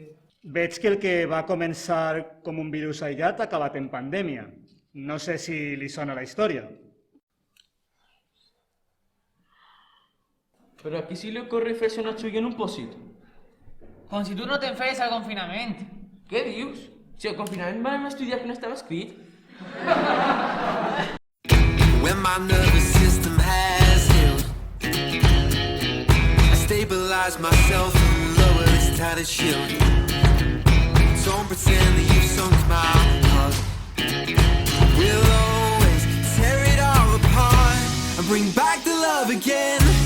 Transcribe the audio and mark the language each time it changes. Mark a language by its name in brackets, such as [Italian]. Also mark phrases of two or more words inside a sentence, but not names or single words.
[Catalan] Veig que el que va començar com un virus aïllat ha acabat en pandèmia. No sé si li sona la història. Però a qui se li ocorre fer-se una xulla en un pòsit? Com si tu no te'n feies al confinament. Què dius? Si al confinament vam estudiar que no estava escrit. [English] When my nervous system has healed, I stabilize myself and lower this tattered shield. Don't pretend that you've sunk my heart. We'll always tear it all apart and bring back the love again.